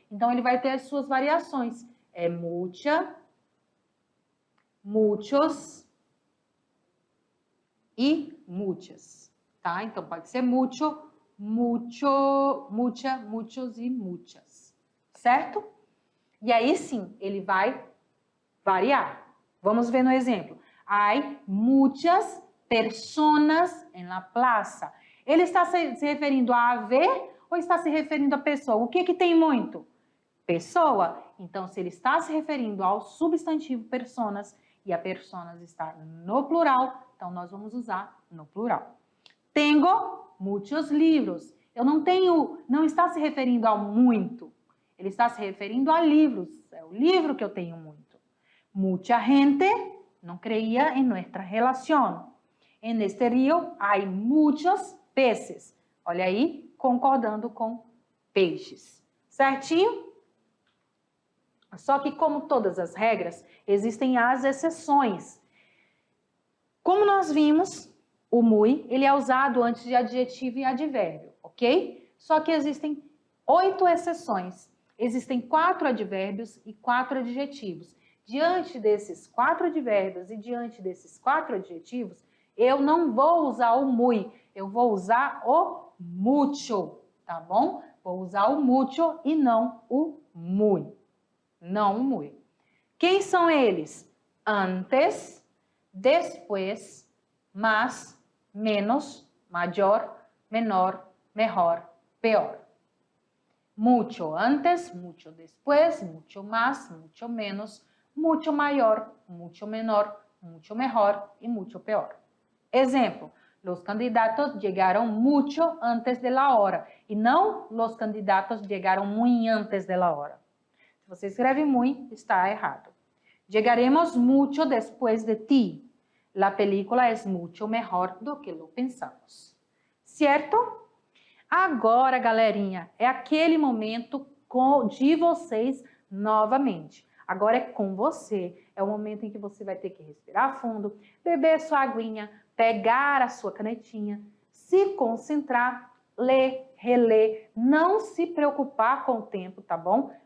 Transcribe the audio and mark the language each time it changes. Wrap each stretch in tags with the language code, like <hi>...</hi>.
<pt>Então, ele vai ter as suas variações. É mútia, mútios e mútias, tá? Então, pode ser mútil, múcio, mútia, mútios e mútias, certo? E aí sim, ele vai variar. Vamos ver no exemplo.</pt> <es>Hay muchas personas en la plaza.</es> <pt>Ele está se referindo a haver ou está se referindo a pessoa? O que que tem muito? Pessoa. Então, se ele está se referindo ao substantivo personas e a personas está no plural, então nós vamos usar no plural.</pt> <es>Tengo muchos</es> <pt>livros. Eu não está se referindo ao muito. Ele está se referindo a livros. É o livro que eu tenho muito.</pt> <es>Mucha gente no creía en nuestra relación. En este río hay muchos peces.</es> <pt>Olha aí, concordando com peixes. Certinho? Só que, como todas as regras, existem as exceções. Como nós vimos, o muy, ele é usado antes de adjetivo e advérbio, ok? Só que existem 8 exceções. Existem 4 advérbios e 4 adjetivos. Diante desses 4 advérbios e diante desses 4 adjetivos, eu não vou usar o muy, eu vou usar o mucho, tá bom? Vou usar o mucho e não o muy. Não o muy. Quem são eles?</pt> <es>Antes, después, más, menos, mayor, menor, mejor, peor. Mucho antes, mucho después, mucho más, mucho menos, mucho mayor, mucho menor, mucho mejor y mucho peor. Exemplo, los candidatos llegaron mucho antes de la hora</es> <pt>e não</pt> <es>los candidatos llegaron muy antes de la hora.</es> <pt>Se você escreve muy, está errado.</pt> <es>Llegaremos mucho después de ti. La película es mucho mejor</es> <pt>do que</pt> <es>lo pensamos.</es> <pt>Certo? Agora, galerinha, é aquele momento de vocês novamente. Agora é com você. É o momento em que você vai ter que respirar fundo, beber sua aguinha, pegar a sua canetinha, se concentrar, ler, reler, não se preocupar com o tempo, tá bom?</pt>